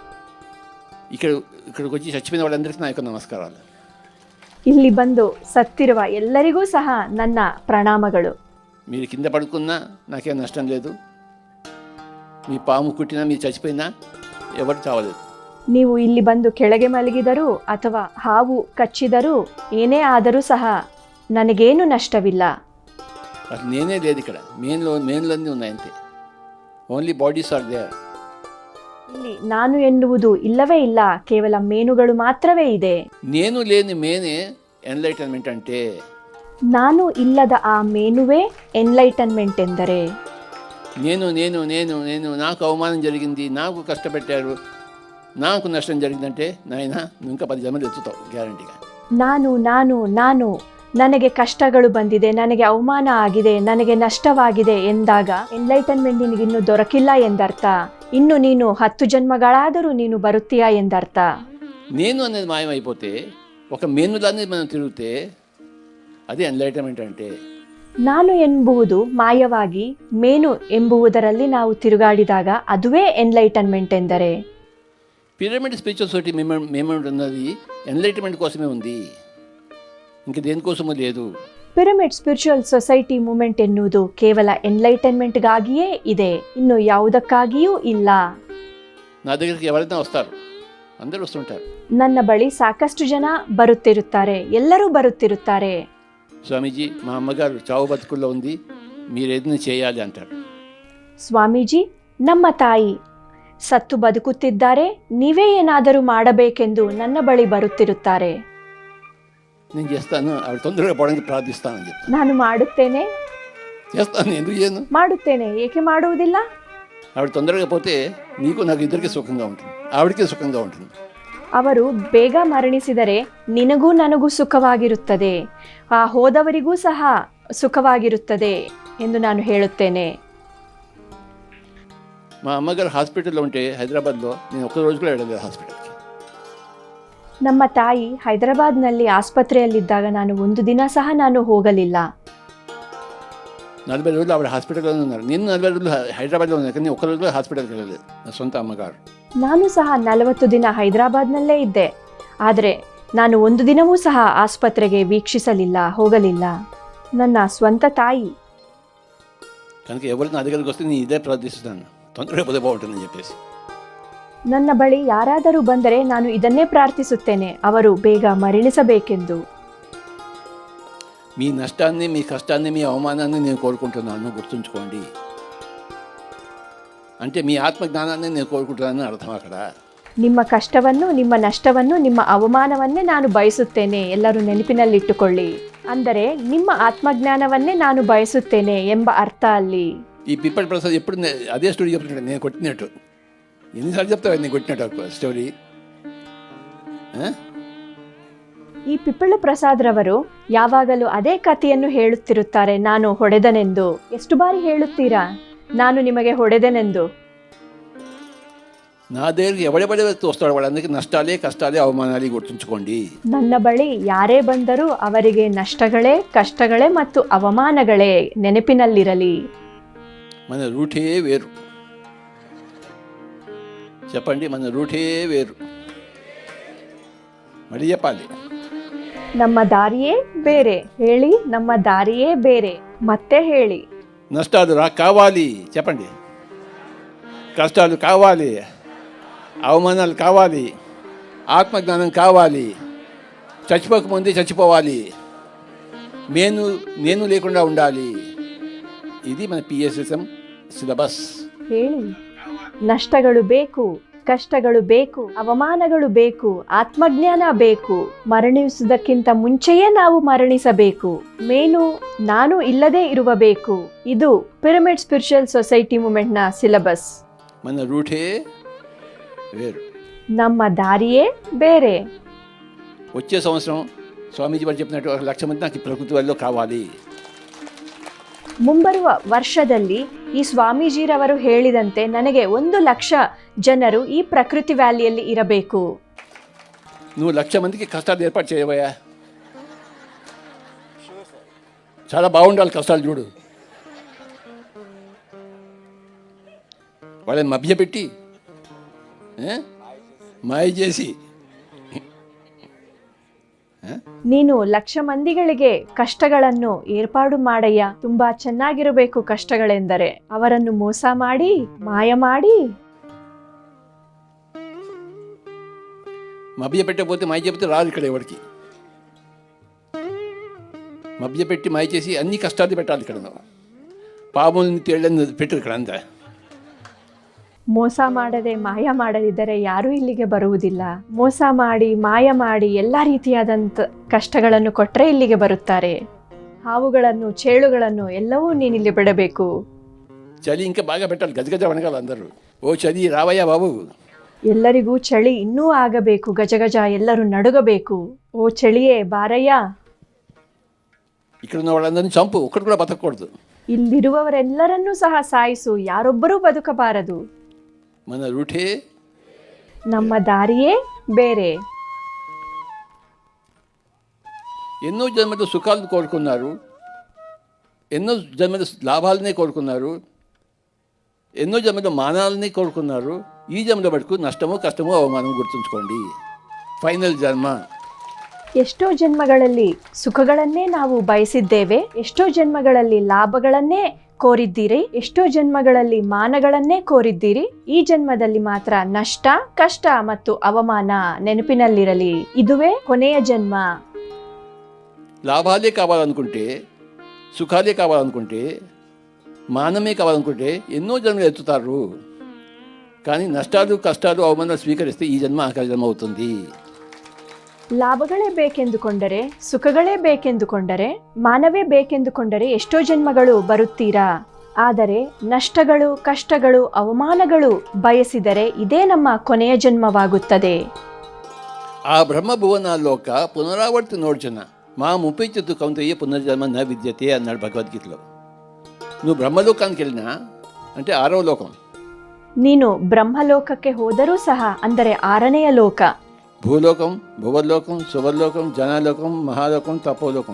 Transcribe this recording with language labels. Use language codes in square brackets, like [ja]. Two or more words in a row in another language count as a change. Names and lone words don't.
[te] ఇక్కడికి వచ్చి చచ్చిపోయిన వాళ్ళందరికీ నా యొక్క నమస్కారాలు. [kn] ಇಲ್ಲಿ ಬಂದು ಸತ್ತಿರುವ ಎಲ್ಲರಿಗೂ ಸಹ ನನ್ನ ಪ್ರಣಾಮಗಳು. [te] మీరు కింద పడుకున్నా నాకేం నష్టం లేదు. మీ పాము కుట్టినా, మీరు చచ్చిపోయినా ఎవరు చావలేదు. [kn] ನೀವು ಇಲ್ಲಿ ಬಂದು ಕೆಳಗೆ ಮಲಗಿದರೂ ಅಥವಾ ಹಾವು ಕಚ್ಚಿದರೂ ಏನೇ ಆದರೂ ಸಹ ನನಗೇನು ನಷ್ಟವಿಲ್ಲ. [te] అసలు నేనే లేదు ఇక్కడ. మేన్లన్నీ ఉన్నాయంతే. [en] Only bodies are there. [kn] ಇಲ್ಲಿ ನಾನು ಎನ್ನುವುದು ಇಲ್ಲವೇ ಇಲ್ಲ, ಕೇವಲ ಮೇನುಗಳು ಮಾತ್ರವೇ ಇದೆ. [te] నేను లేని మేనే ఎన్లైటన్మెంట్ అంటే. [kn] ನಾನು ಇಲ್ಲದ ಆ ಮೇನುವೇ ಎನ್ಲೈಟನ್ಮೆಂಟ್ ಎಂದರೆ. [te] నేను నేను నేను నేను నాకు అవమానం జరిగింది, నాకు కష్టపెట్టారు, నాకు నష్టం జరిగిందంటే నాయన నువ్వు ఇంకా 10 జన్మలు ఎత్తుతావు గ్యారంటీగా. [kn] ನಾನು ನಾನು ನಾನು ನನಗೆ ಕಷ್ಟಗಳು ಬಂದಿದೆ, ನನಗೆ ಅವಮಾನ ಆಗಿದೆ, ನನಗೆ ನಷ್ಟವಾಗಿದೆ ಎಂದಾಗ ಎನ್ಲೈಟನ್ಮೆಂಟ್ ನಿನಗಿನ್ನೂ ದೊರಕಿಲ್ಲ ಎಂದರ್ಥ. ಇನ್ನು ನೀನು 10 ಜನ್ಮಗಳಾದರೂ ನೀನು ಬರುತ್ತೀಯಾ ಎಂದರ್ಥ. [te] నేను అనేది మాయమైపోతే, ఒక మేనులానే మనం తిరిగితే అదే ఎన్లైటన్మెంట్ అంటే. [kn] ನಾನು ಎಂಬುವುದು ಮಾಯವಾಗಿ ಮೇನು ಎಂಬುವುದರಲ್ಲಿ ನಾವು ತಿರುಗಾಡಿದಾಗ ಅದುವೇ ಎನ್ಲೈಟನ್ಮೆಂಟ್ ಎಂದರೆ. [te] పిరమిడ్ స్పిరిచువల్ సొసైటీ మేమెంట్ ఉన్నది ఎన్లైటన్మెంట్ కోసమే ఉంది, ఇంక దేనికోసమూ లేదు. [kn] ಪಿರಮಿಡ್ ಸ್ಪಿರಿಚುವಲ್ ಸೊಸೈಟಿ ಮೂವ್ಮೆಂಟ್ ಎನ್ನುವುದು ಕೇವಲ ಎನ್ಲೈಟನ್ಮೆಂಟ್ಗಾಗಿಯೇ ಇದೆ, ಇನ್ನು ಯಾವುದಕ್ಕಾಗಿಯೂ ಇಲ್ಲ. [te] నా దగ్గరికి ఎవరైనా వస్తారు, అందరూ వస్తుంటారు. [kn] ನನ್ನ ಬಳಿ ಸಾಕಷ್ಟು ಜನ ಬರುತ್ತಿರುತ್ತಾರೆ, ಎಲ್ಲರೂ ಬರುತ್ತಿರುತ್ತಾರೆ. [te] స్వామీజీ, మా అమ్మగారు చావు బతుకుల్లో ఉంది, మీరు ఏదైనా చేయాలి అంటారు. [kn] ಸ್ವಾಮೀಜಿ, ನಮ್ಮ ತಾಯಿ ಸತ್ತು ಬದುಕುತ್ತಿದ್ದಾರೆ, ನೀವೇ ಏನಾದರೂ ಮಾಡಬೇಕೆಂದು ನನ್ನ ಬಳಿ ಬರುತ್ತಿರುತ್ತಾರೆ. [te] నేను చేస్తాను, ఆవిడ తొందరగా పోవడానికి ప్రార్థిస్తానని చెప్తాను. [kn] ನಾನು ಮಾಡುತ್ತೇನೆ, [te] చేస్తాను, ఎందుకు చేయను? [kn] ಮಾಡುತ್ತೇನೆ, ಏಕೆ ಮಾಡುವುದಿಲ್ಲ? [te] ఆవిడ తొందరగా పోతే నీకు నాకు ఇద్దరికి సుఖంగా ఉంటుంది, ఆవిడకి సుఖంగా ఉంటుంది. [kn] ಅವರು ಬೇಗ ಮರಣಿಸಿದರೆ ನಿನಗೂ ನನಗೂ ಸುಖವಾಗಿರುತ್ತದೆ, ಆ ಹೋದವರಿಗೂ ಸಹ ಸುಖವಾಗಿರುತ್ತದೆ ಎಂದು ನಾನು ಹೇಳುತ್ತೇನೆ. [te] మా అమ్మగారు హాస్పిటల్లో ఉంటే హైదరాబాద్లో నేను ఒక్క రోజు కూడా వెళ్ళలేదు హాస్పిటల్కి. [kn] ನಮ್ಮ ತಾಯಿ ಹೈದರಾಬಾದ್ನಲ್ಲಿ ಆಸ್ಪತ್ರೆಯಲ್ಲಿದ್ದಾಗ ನಾನು ಒಂದು ದಿನ ಸಹ ನಾನು ಹೋಗಲಿಲ್ಲ. [te] 40 రోజులు ఆవిడ హాస్పిటల్లోనే ఉన్నారు. నేను 40 రోజులు హైదరాబాద్లో ఉన్నాను, కానీ ఒక్క రోజు కూడా హాస్పిటల్కి వెళ్ళలేదు నా సొంత అమ్మగారు. [kn] ನಾನು ಸಹ 40 ದಿನ ಹೈದರಾಬಾದ್ನಲ್ಲೇ ಇದ್ದೆ, ಆದರೆ ನಾನು ಒಂದು ದಿನವೂ ಸಹ ಆಸ್ಪತ್ರೆಗೆ ವೀಕ್ಷಿಸಲಿಲ್ಲ, ಹೋಗಲಿಲ್ಲ. ನನ್ನ ಸ್ವಂತ ತಾಯಿ. [te] కనుక ఎవరు నా దగ్గరికి వస్తే నేను ఇదే ప్రార్థిస్తున్నాను, తొందరగా పోతే బాగుంటుందని చెప్పేసి. [kn] ನನ್ನ ಬಳಿ ಯಾರಾದರೂ ಬಂದರೆ ನಾನು ಇದನ್ನೇ ಪ್ರಾರ್ಥಿಸುತ್ತೇನೆ, ಅವರು ಬೇಗ ಮರಣಿಸಬೇಕೆಂದು. [te] మీ నష్టాన్ని, మీ కష్టాన్ని, మీ అవమానాన్ని నేను కోరుకుంటున్నాను, గుర్తుంచుకోండి. అంటే మీ ఆత్మజ్ఞానాన్ని నేను కోరుకుంటున్నానని అర్థం అక్కడ. [kn] ನಿಮ್ಮ ಕಷ್ಟವನ್ನು, ನಿಮ್ಮ ನಷ್ಟವನ್ನು, ನಿಮ್ಮ ಅವಮಾನವನ್ನೇ ನಾನು ಬಯಸುತ್ತೇನೆ, ಎಲ್ಲರೂ ನೆನಪಿನಲ್ಲಿಟ್ಟುಕೊಳ್ಳಿ. ಅಂದರೆ ನಿಮ್ಮ ಆತ್ಮಜ್ಞಾನವನ್ನೇ ನಾನು ಬಯಸುತ್ತೇನೆ ಎಂಬ ಅರ್ಥ ಅಲ್ಲಿ. [te] ఈ పిప్పటి ప్రసాద్ ఎప్పుడు అదే స్టోరీ చెప్తున్నాడు, నేను కొట్టినట్టు. ఎన్నిసార్లు చెప్తావు నేను కొట్టినట్టు స్టోరీ? [kn] ಈ ಪಿಪ್ಪಳ್ಳ ಪ್ರಸಾದ್ರವರು ಯಾವಾಗಲೂ ಅದೇ ಕಥೆಯನ್ನು ಹೇಳುತ್ತಿರುತ್ತಾರೆ, ನಾನು ಹೊಡೆದನೆಂದು. ಎಷ್ಟು ಬಾರಿ ಹೇಳುತ್ತೀರಾ ನಾನು ನಿಮಗೆ ಹೊಡೆದೆನೆಂದು? [te] నా దగ్గరికి ఎవడెవడే వస్తాడు వాళ్ళందరికీ నష్టాలే, కష్టాలే, అవమానాలే, గుర్తుంచుకోండి. [kn] ನನ್ನ ಬಳಿ ಯಾರೇ ಬಂದರೂ ಅವರಿಗೆ ನಷ್ಟಗಳೇ, ಕಷ್ಟಗಳೇ ಮತ್ತು ಅವಮಾನಗಳೇ ನೆನಪಿನಲ್ಲಿರಲಿ. [te] మన రూటే వేరు. చెప్పండి, మన రూటే వేరు. మళ్ళీ చెప్పాలి, [kn] ನಮ್ಮ ದಾರಿಯೇ ಬೇರೆ. ಹೇಳಿ, ನಮ್ಮ ದಾರಿಯೇ ಬೇರೆ. ಮತ್ತೆ ಹೇಳಿ. [te] నష్టాలు కావాలి, చెప్పండి. కష్టాలు కావాలి, అవమానాలు కావాలి, ఆత్మజ్ఞానం కావాలి, చచ్చిపోకముందే చచ్చిపోవాలి, నేను లేకుండా ఉండాలి. ఇది మన PSSM ಸಿಲೆಬಸ್. [kn] ಹೇಳಿ, ನಷ್ಟಗಳು ಬೇಕು, ಕಷ್ಟಗಳು ಬೇಕು, ಅವಮಾನಗಳು ಬೇಕು, ಆತ್ಮಜ್ಞಾನ ಬೇಕು. ಮರಣಿಸುವುದಕ್ಕಿಂತ ಮುಂಚೆಯೇ ನಾವು ಮರಣಿಸಬೇಕು. ನಾನು ಇಲ್ಲದೆ ಇರಬೇಕು. ಇದು ಪಿರಮಿಡ್ ಸ್ಪಿರಿಚುವಲ್ ಸೊಸೈಟಿ ಮೂವ್ಮೆಂಟ್ನ ಸಿಲೆಬಸ್. [te] మన రూటే వేరు, [kn] ನಮ್ಮ ದಾರಿಯೇ ಬೇರೆ. [te] వచ్చే సంవత్సరం స్వామీజీ వారు చెప్పినట్టు 1,00,000 మంది నాకు ఈ ప్రకృతి వల్ల కావాలి. [kn] ಮುಂಬರುವ ವರ್ಷದಲ್ಲಿ ಈ ಸ್ವಾಮೀಜಿರವರು ಹೇಳಿದಂತೆ ನನಗೆ 1,00,000 ಜನರು ಈ ಪ್ರಕೃತಿ ವ್ಯಾಲಿಯಲ್ಲಿ ಇರಬೇಕು. [te] నువ్వు 1,00,000 మందికి కష్టాలు ఏర్పాటు చేయవయ్యా. చాలా బాగుండాలి కష్టాలు, చూడు. వాళ్ళని మభ్యపెట్టి మాయ చేసి [kn] ನೀನು 1,00,000 ಮಂದಿಗಳಿಗೆ ಕಷ್ಟಗಳನ್ನು ಏರ್ಪಾಡು ಮಾಡಯ್ಯ. ತುಂಬಾ ಚೆನ್ನಾಗಿರಬೇಕು ಕಷ್ಟಗಳೆಂದರೆ. ಅವರನ್ನು ಮೋಸ ಮಾಡಿ, ಮಾಯ ಮಾಡಿ. [te] మభ్యపెట్టకపోతే మాయ చెబితే రాదు ఇక్కడ ఎవరికి. మభ్యపెట్టి మాయ చేసి అన్ని కష్టాలు పెట్టాలి ఇక్కడ. పాములని తేళ్ళని పెట్టరు ఇక్కడ అంతా. [kn] ಮೋಸ ಮಾಡದೆ, ಮಾಯ ಮಾಡದಿದ್ದರೆ ಯಾರೂ ಇಲ್ಲಿಗೆ ಬರುವುದಿಲ್ಲ. ಮೋಸ ಮಾಡಿ, ಮಾಯ ಮಾಡಿ ಎಲ್ಲ ರೀತಿಯಾದಂಥ ಕಷ್ಟಗಳನ್ನು ಕೊಟ್ಟರೆ ಇಲ್ಲಿಗೆ ಬರುತ್ತಾರೆ. ಹಾವುಗಳನ್ನು, ಚೇಳುಗಳನ್ನು ಎಲ್ಲವೂ ನೀನಿಲ್ಲಿ ಬಿಡಬೇಕು. [te] చలి ఇంకా బాగా పెట్టాలి, గజగజ వణగాలి అందరూ. ఓ చలి రావయ్యా బాబు. [kn] ಎಲ್ಲರಿಗೂ ಚಳಿ ಇನ್ನೂ ಆಗಬೇಕು, ಗಜಗಜ ಎಲ್ಲರೂ ನಡುಗಬೇಕು. ಓ ಚಳಿಯೇ ಬಾರಯ್ಯ. [te] ఇక్కడ ఉన్న వాళ్ళందరినీ చంపు, ఒక్కడు కూడా బతకూడదు. [kn] ಇಲ್ಲಿರುವವರೆಲ್ಲರನ್ನೂ ಸಹ ಸಾಯಿಸು, ಯಾರೊಬ್ಬರೂ ಬದುಕಬಾರದು. [te] మన రూటే, [kn] ನಮ್ಮ ದಾರಿಯೇ ಬೇರೆ. [te] ఎన్నో జన్మలు సుఖాలను కోరుకున్నారు, ఎన్నో జన్మలు లాభాలనే కోరుకున్నారు, ఎన్నో జన్మలు మానాలని కోరుకున్నారు. ఈ జన్మలో బతుకు నష్టము, కష్టము, అవమానము గుర్తుంచుకోండి. [kn] ಫೈನಲ್ ಜನ್ಮ. ಎಷ್ಟೋ ಜನ್ಮಗಳಲ್ಲಿ ಸುಖಗಳನ್ನೇ ನಾವು ಬಯಸಿದ್ದೇವೆ, ಎಷ್ಟೋ ಜನ್ಮಗಳಲ್ಲಿ ಲಾಭಗಳನ್ನೇ ಕೋರಿದ್ದೀರಿ, ಎಷ್ಟೋ ಜನ್ಮಗಳಲ್ಲಿ ಮಾನಗಳನ್ನೇ ಕೋರಿದ್ದೀರಿ. ಈ ಜನ್ಮದಲ್ಲಿ ಮಾತ್ರ ನಷ್ಟ, ಕಷ್ಟ ಮತ್ತು ಅವಮಾನ ನೆನಪಿನಲ್ಲಿರಲಿ. ಇದುವೇ ಕೊನೆಯ ಜನ್ಮ. [te] లాభాలే కావాలనుకుంటే, సుఖాలే కావాలనుకుంటే, మానమే కావాలనుకుంటే ఎన్నో జన్మలు ఎత్తుతారు. కానీ నష్టాలు, కష్టాలు, అవమానాలు స్వీకరిస్తే ఈ జన్మ ఆఖరి జన్మ అవుతుంది. [kn] ಲಾಭಗಳೇ ಬೇಕೆಂದುಕೊಂಡರೆ, ಸುಖಗಳೇ ಬೇಕೆಂದುಕೊಂಡರೆ, ಮಾನವೇ ಬೇಕೆಂದುಕೊಂಡರೆ ಎಷ್ಟೋ ಜನ್ಮಗಳು ಬರುತ್ತೀರಾ. ಆದರೆ ನಷ್ಟಗಳು, ಕಷ್ಟಗಳು, ಅವಮಾನಗಳು ಬಯಸಿದರೆ ಇದೇ ನಮ್ಮ ಕೊನೆಯ ಜನ್ಮವಾಗುತ್ತದೆ. [sa] ಆ బ్రహ్మభువన లోక పునరావర్తి నోడ్చన మా ముప్పించు కౌంతయ్య పునర్జన్మ న విద్యతే అన్నాడు భగవద్గీతలో. [te] నువ్వు బ్రహ్మలోకానికి వెళ్ళినా అంటే 6వ లోకం. [kn] ನೀನು ಬ್ರಹ್ಮಲೋಕಕ್ಕೆ ಹೋದರೂ ಸಹ, ಅಂದರೆ 6ನೆಯ ಲೋಕ. [te] భూలోకం, భువర్లోకం, సువర్లోకం, జనాలోకం, మహాలోకం, తపోలోకం.